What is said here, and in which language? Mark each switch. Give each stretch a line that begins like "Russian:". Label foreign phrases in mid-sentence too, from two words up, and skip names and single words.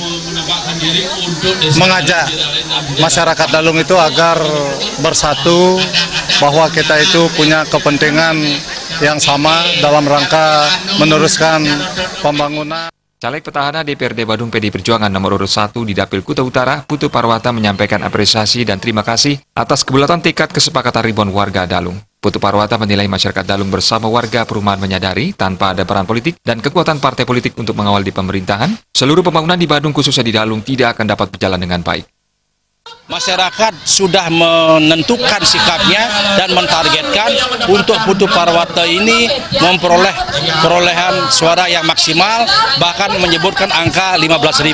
Indonesian: mengajak masyarakat Dalung itu agar bersatu, bahwa kita itu punya kepentingan yang sama dalam rangka meneruskan pembangunan. Caleg petahana DPRD Badung PD Perjuangan nomor urut 1 di Dapil Kuta Utara, Putu Parwata menyampaikan apresiasi dan terima kasih atas kebulatan tekad kesepakatan ribuan warga Dalung. Putu Parwata menilai masyarakat Dalung bersama warga perumahan menyadari tanpa ada peran politik dan kekuatan partai politik untuk mengawal di pemerintahan, seluruh pembangunan di Badung khususnya di Dalung tidak akan dapat berjalan dengan baik. Masyarakat sudah menentukan sikapnya dan mentargetkan untuk Putu Parwata ini memperoleh perolehan suara yang maksimal, bahkan menyebutkan angka 15.000.